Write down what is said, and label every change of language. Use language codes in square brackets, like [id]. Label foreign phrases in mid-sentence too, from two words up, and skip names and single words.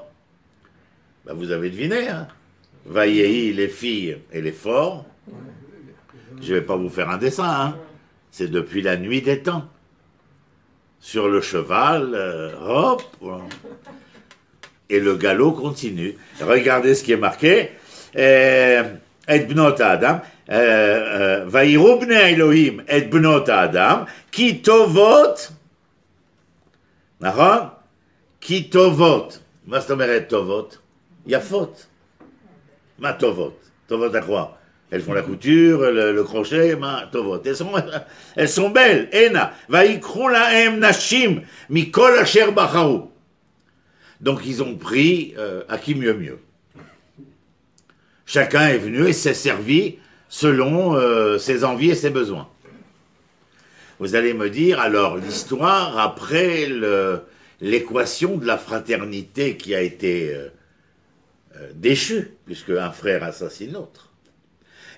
[fr] Ben, vous avez deviné, hein. Vayehi, les filles et les forts. Je ne vais pas vous faire un dessin, hein. C'est depuis la nuit des temps. Sur le cheval, hop, et le galop continue. Regardez ce qui est marqué. [he] את בנות אדם ויראו בני אלוהים את בנות אדם כי טובות, נכון? כי טובות. מה זאת אומרת טובות? יפות. מה טובות? טובות [fr] à quoi? Elles font la couture, le crochet, [he] מה טובות? [fr] Elles sont belles. [he] הנה, ויקחו להם נשים מכל אשר בחרו. [fr] Donc ils ont pris à qui mieux. Chacun est venu et s'est servi selon ses envies et ses besoins. Vous allez me dire, alors, l'histoire, après l'équation de la fraternité qui a été déchue, puisque un frère assassine l'autre.